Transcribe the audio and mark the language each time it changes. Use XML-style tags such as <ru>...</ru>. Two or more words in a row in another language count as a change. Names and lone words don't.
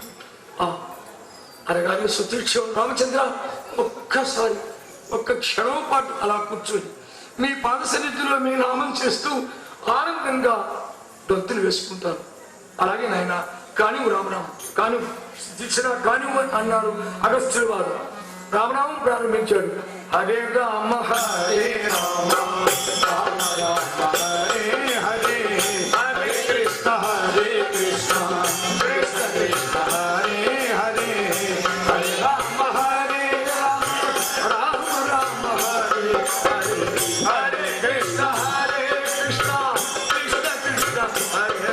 <te>అనగానే సుతీక్ష రామచంద్ర ఒక్కసారి ఒక్క క్షణం పాటు అలా కూర్చొని మీ పాద సన్నిధిలో మీ నామం చేస్తూ ఆనందంగా దొంతులు వేసుకుంటాను. అలాగే నాయన కానివు రామరామ, కానివు సుతీక్షణ, కానివు అన్నారు అగస్త్యుల వారు. రామనామం ప్రారంభించాడు.</te> <sa>హరే రామ హరే రామ రామ రామ హరే హరే, హరే కృష్ణ హరే కృష్ణ కృష్ణ కృష్ణ హరే హరే, హరే రామ హరే రామ రామ రామ హరే హరే, హరే కృష్ణ హరే కృష్ణ కృష్ణ కృష్ణ హరే</sa>